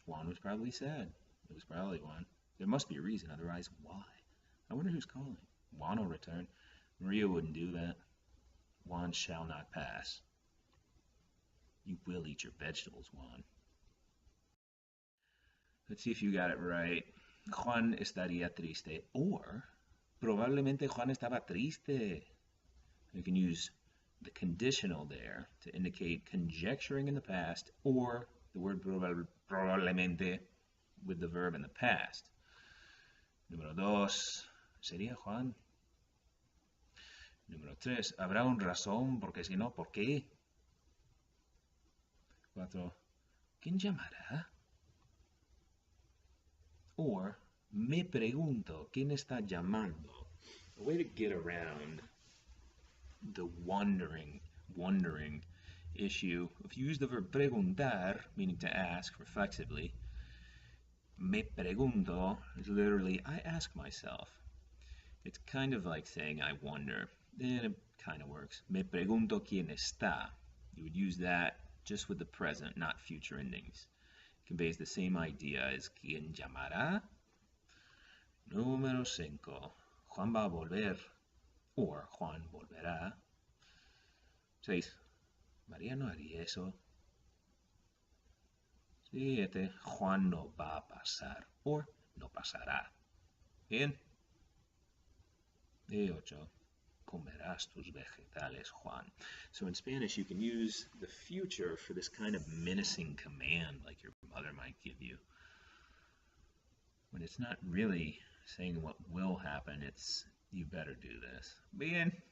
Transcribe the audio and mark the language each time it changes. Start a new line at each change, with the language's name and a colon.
English: Juan was probably sad. It was probably Juan. There must be a reason, otherwise why? I wonder who's calling. Juan will return. Maria wouldn't do that. Juan shall not pass. You will eat your vegetables, Juan. Let's see if you got it right.
Spanish: Juan estaría triste.
English: Or,
Spanish: probablemente Juan estaba triste.
English: You can use the conditional there to indicate conjecturing in the past, or the word probablemente with the verb in the past.
Spanish: Número dos, sería Juan. Número tres, habrá un razón, porque si no, ¿por qué? Cuatro, ¿quién llamará?
English: Or,
Spanish: me pregunto, ¿quién está llamando?
English: A way to get around the wondering issue. If you use the verb preguntar, meaning to ask reflexively,
Spanish: me pregunto
English: is literally I ask myself. It's kind of like saying I wonder, and it kind of works.
Spanish: Me pregunto quién está.
English: You would use that just with the present, not future endings. It conveys the same idea as
Spanish: quién llamará. Número 5. Juan va a volver,
English: or
Spanish: Juan volverá. 6. María no haría eso. 7. Juan no va a pasar,
English: or
Spanish: no pasará. Bien. Y 8. Comerás tus vegetales, Juan.
English: So in Spanish, you can use the future for this kind of menacing command like your mother might give you. When it's not really saying what will happen, it's you better do this. Bien.